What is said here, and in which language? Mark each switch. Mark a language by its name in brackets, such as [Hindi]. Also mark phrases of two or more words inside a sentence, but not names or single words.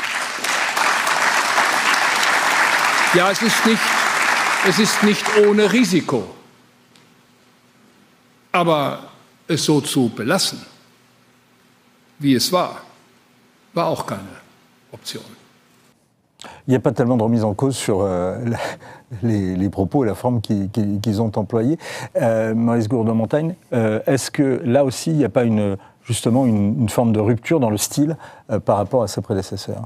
[German] Ja, es ist nicht ohne Risiko. Aber es so zu belassen, wie es war auch keine Option. [French] Il n'y a pas tellement de remise en cause sur les propos et la forme qu'ils ont employés. Maurice Gourdon-Montagne, est-ce que là aussi, il n'y a pas justement une forme de rupture dans le style par rapport à ses prédécesseurs?